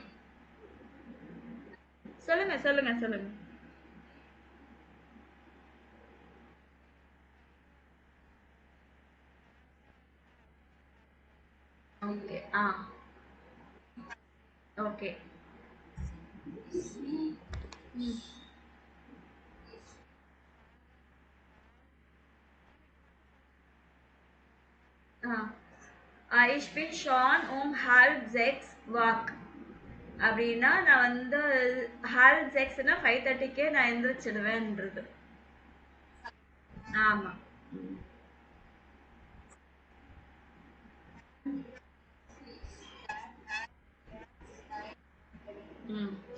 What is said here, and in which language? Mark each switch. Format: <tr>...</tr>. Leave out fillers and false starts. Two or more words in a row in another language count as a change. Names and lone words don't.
<ta>சொல்லுங்க சொல்லுங்க சொல்லுங்க. ஓகே. ஓகே.</ta> <de>Ich bin schon halb 6 wach.</de> <ta>அப்படின்னா நான் வந்து halb 6னா 5:30க்கே நான் எந்திரிச்சிடுவேன்றது. ஆமா. ம்.</ta>